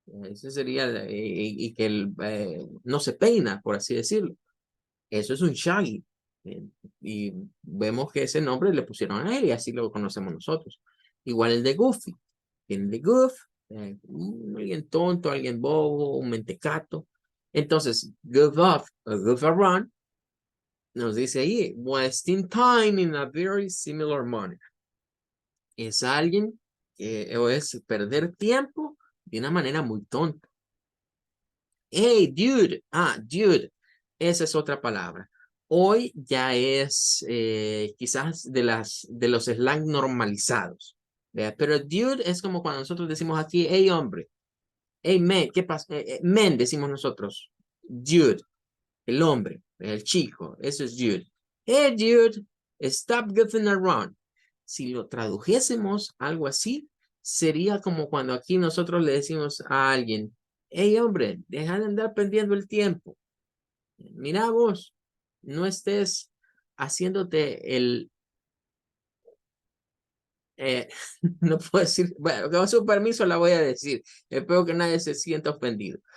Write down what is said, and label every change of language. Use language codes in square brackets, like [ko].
[es] Ese sería, y que no se peina, por así decirlo. Eso es un Shaggy. eh, y vemos que ese nombre le pusieron a él y así lo conocemos nosotros. Igual el de Goofy. El de Goof, alguien tonto, alguien bobo, un mentecato. [en] Entonces, goof off o goof around nos dice ahí, wasting time in a very similar manner. [es] Es alguien o es perder tiempo de una manera muy tonta. Hey, dude. Dude. Esa es otra palabra. Hoy ya es quizás de los slang normalizados. ¿Verdad? Pero dude es como cuando nosotros decimos aquí, hey, hombre. Hey, man, ¿qué pasa? Men, decimos nosotros. Dude, el hombre, el chico. Eso es dude. [en] Hey, dude, stop goofing around. [es] Si lo tradujésemos algo así, sería como cuando aquí nosotros le decimos a alguien, hey hombre, deja de andar perdiendo el tiempo. Mira vos, no estés haciéndote no puedo decir, bueno, con su permiso la voy a decir, espero que nadie se sienta ofendido.